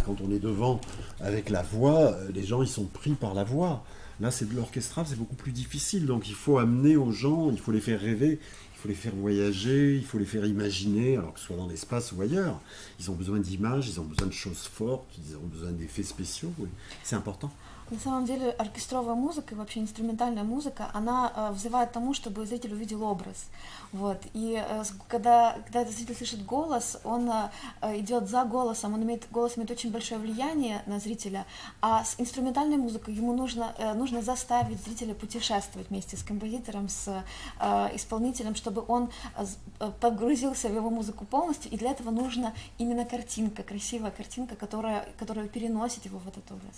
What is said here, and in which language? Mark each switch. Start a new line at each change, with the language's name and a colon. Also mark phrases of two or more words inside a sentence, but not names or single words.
French: Quand on est devant avec la voix, les gens ils sont pris par la voix. Là, c'est de l'orchestral, c'est beaucoup plus difficile. Donc, il faut amener aux gens, il faut les faire rêver, il faut les faire voyager, il faut les faire imaginer, alors que ce soit dans l'espace ou ailleurs. Ils ont besoin d'images, ils ont besoin de choses fortes, ils ont besoin d'effets spéciaux. Oui. C'est important.
Russian: На самом деле оркестровая музыка и вообще инструментальная музыка, она взывает к тому, чтобы зритель увидел образ. Вот. И когда зритель слышит голос, он идет за голосом, голос имеет очень большое влияние на зрителя, а с инструментальной музыкой ему нужно заставить зрителя путешествовать вместе с композитором, с исполнителем, чтобы он погрузился в его музыку полностью, и для этого нужна именно картинка, красивая картинка, которая переносит его в этот образ.